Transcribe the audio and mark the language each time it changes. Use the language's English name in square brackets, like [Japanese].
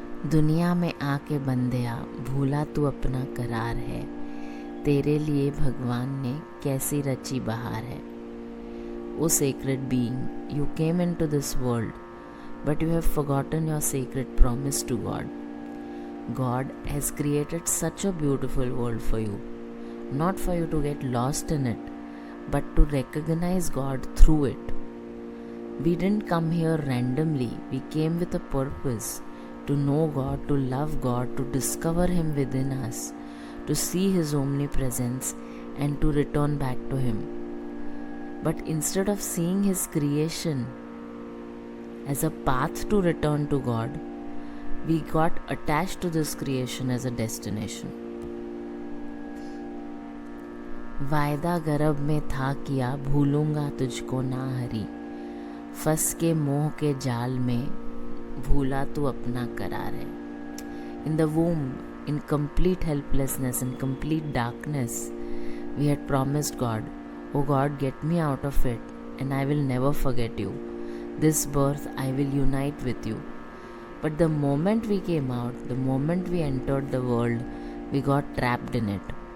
[Hindi] दुनिया में आके बंदिया भूला तू अपना करार है, तेरे लिए भगवान ने कैसी रची बहार है. [English] O sacred being, you came into this world, but you have forgotten your sacred promise to God. God has created such a beautiful world for you, not for you to get lost in it, but to recognize God through it. We didn't come here randomly, we came with a purpose, to know God, to love God, to discover Him within us, to see His omnipresence and to return back to Him. But instead of seeing His creation as a path to return to God, we got attached to this creation as a destination. [Hindi] वायदा गर्भ में था किया भूलूंगा तुझको ना हरी, फंस के मोह के जाल में भूला तू अपना करार है. [English] In the womb, in complete helplessness, in complete darkness, we had promised God, "Oh God, get me out of it and I will never forget you. This birth I will unite with you." But the moment we came out, the moment we entered the world, we got trapped in it.